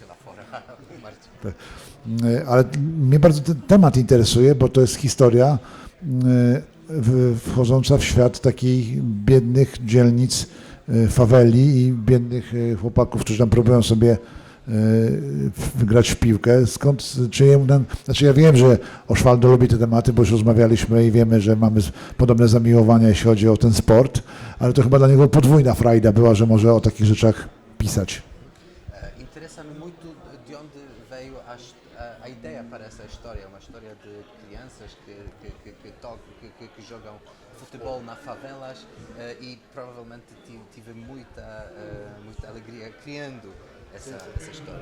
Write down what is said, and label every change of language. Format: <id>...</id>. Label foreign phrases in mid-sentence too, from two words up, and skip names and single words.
<pl>Ale mnie bardzo ten temat interesuje, bo to jest historia wchodząca w świat takich biednych dzielnic faweli i biednych chłopaków, którzy tam próbują sobie grać w piłkę. Skąd, znaczy ja wiem, że Osvaldo lubi te tematy, bo już rozmawialiśmy i wiemy, że mamy podobne zamiłowania, jeśli chodzi o ten sport, ale to chyba dla niego podwójna frajda była, że może o takich rzeczach pisać.</pl> <pt>Interessa-me muito de onde veio a ideia para essa história, uma história de crianças que jogam futebol na favelas e provavelmente tive muita alegria criando essa história.</pt>